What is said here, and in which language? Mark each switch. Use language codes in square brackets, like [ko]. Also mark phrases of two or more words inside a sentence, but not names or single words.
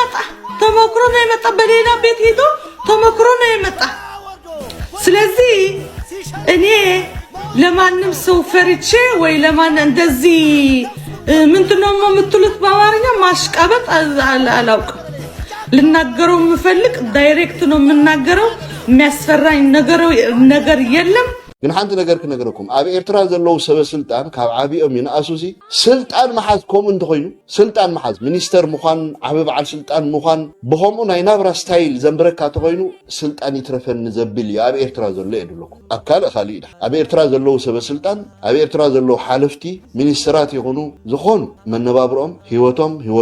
[am] የመጣ በሌላ ቤት ሄዶ ተሞክሮ ነው የመጣ። ስለዚህ እኔ ለማንም ሰው ፈርቼ ወይ ለማን እንደዚህ ምንድነው የምትሉት በአማርኛ ማሽቃበጥ አላውቅም። ልናገረው የምፈልግ ዳይሬክት ነው የምናገረው። የሚያስፈራኝ ነገር የለም። [ti] ግን ሓንቲ ነገር ክነገረኩም ኣብ ኤርትራ ዘለው ሰበስልጣን ካብ ዓብኦም ይንኣሱሲ ስልጣን መሓዝ ከምኡ እንተኮይኑ ስልጣን መሓዝ ሚኒስተር ምዃን ዓብ በዓል ስልጣን ምዃን ብከምኡ ናይ ናብራ ስታይል ዘንብረካ ተኮይኑ ስልጣን ይትረፈኒ ዘብል እዩ ኣብ ኤርትራ ዘሎ የድለኩም። ኣብ ካልእ ካሊእ ኢዳ ኣብ ኤርትራ ዘለው ሰበስልጣን ኣብ ኤርትራ ዘለው ሓለፍቲ ሚኒስተራት ይኹኑ ዝኾኑ መነባብሮኦም ሂወቶም ሂወት